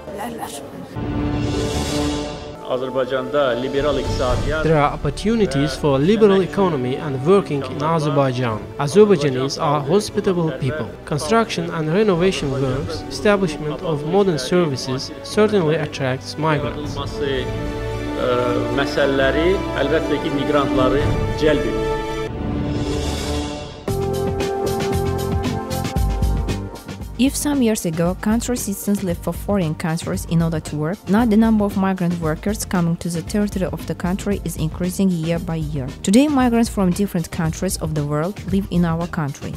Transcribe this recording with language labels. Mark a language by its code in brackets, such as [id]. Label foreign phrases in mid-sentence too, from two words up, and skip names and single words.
[en] There are opportunities for liberal economy and working in Azerbaijan. Azerbaijanis are hospitable people. Construction and renovation works, establishment of modern services certainly attracts migrants. [az] Məsələləri əlbəttə ki, miqrantları cəlb edir. [en] If some years ago, country citizens left for foreign countries in order to work, now the number of migrant workers coming to the territory of the country is increasing year by year. Today, migrants from different countries of the world live in our country.